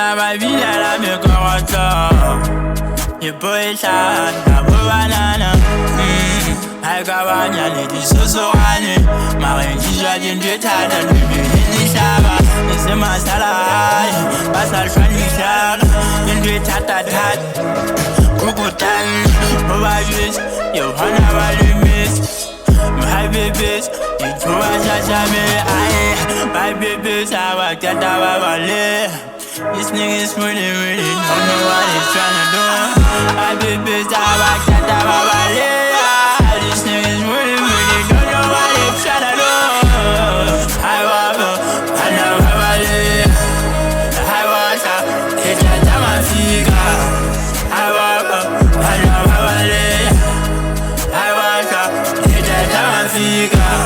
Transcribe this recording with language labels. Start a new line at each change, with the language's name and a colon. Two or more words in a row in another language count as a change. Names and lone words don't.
Southern Sotho: binela mekorotlo Hlaha banana kabanya lisosorane Mare thata lihlaba masala nthoe thata Kokotane Hana lemetse
English: my babies,
Southern Sotho: chachametsa ayii
English: my babies
Southern Sotho: qeta baleha.
English: These niggas really don't know what he's tryna do. My babies
Southern Sotho: qeta baleha.
English: These niggas really don't know what he's tryna do.
Southern Sotho: Hana baleha. Qeta mafika. Hana baleha. Qeta mafika.